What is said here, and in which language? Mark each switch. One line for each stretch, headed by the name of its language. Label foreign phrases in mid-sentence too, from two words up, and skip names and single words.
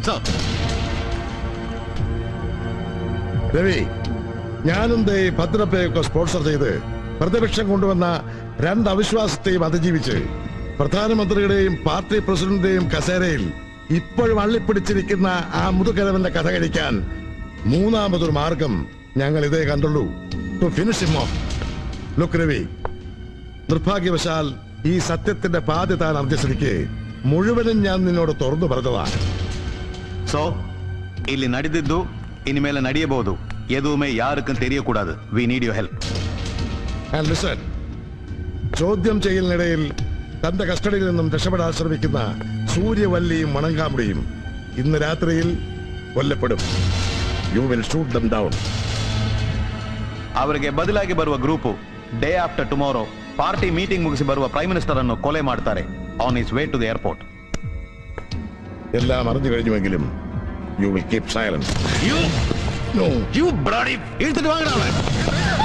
Malayalam: രവി, ഞാനും ദേ ഭദ്രപ്പയൊക്കെ സ്പോൺസർ ചെയ്ത് പ്രതിപക്ഷം കൊണ്ടുവന്ന രണ്ട് അവിശ്വാസത്തെയും അതിജീവിച്ച് പ്രധാനമന്ത്രിയുടെയും പാർട്ടി പ്രസിഡന്റിന്റെയും കസേരയിൽ ഇപ്പോഴും അള്ളിപ്പിടിച്ചിരിക്കുന്ന ആ മുതുകരവന്റെ കഥ കഴിക്കാൻ മൂന്നാമതൊരു മാർഗം ഞങ്ങൾ ഇതേ കണ്ടുള്ളൂ.
English: To finish him off.
Malayalam: ലുക്ക് രവി, നിർഭാഗ്യവശാൽ ഈ സത്യത്തിന്റെ പാതി താൻ അർജിസ്ഥിതിക്ക് മുഴുവനും ഞാൻ നിന്നോട് തുറന്നു പറഞ്ഞതാണ്.
Kannada: സോ ಇಲ್ಲಿ ನಡೆದಿದ್ದು ಇನ್ಮೇಲೆ ನಡೆಯಬಹುದು. ಎದುವೇ ಯಾರಕ್ಕೂ ತೆರೆಯಕೂಡದು.
English: We need your help. And listen,
Malayalam: ചോദ്യം ചെയ്യലിനിടയിൽ തന്റെ കസ്റ്റഡിയിൽ നിന്നും രക്ഷപ്പെടാൻ ശ്രമിക്കുന്ന സൂര്യവല്ലിയും മണങ്കാമുടിയും ഇന്ന് രാത്രിയിൽ കൊല്ലപ്പെടും.
English: You will shoot them down.
Kannada: ಅವರಿಗೆ ಬದಲಾಗಿ ಬರುವ ಗ್ರೂಪ್
English: day after tomorrow party meeting
Kannada: ಮುಗಿಸಿ ಬರುವ
English: prime minister
Kannada: ಅನ್ನು ಕೊಲೆ ಮಾಡ್ತಾರೆ
English: on his way to the airport.
Malayalam: എല്ലാം അറിഞ്ഞു കഴിഞ്ഞുവെങ്കിലും
English: you will keep silence. You bloody!
Malayalam: എടുത്തിട്ട് വാങ്ങണം.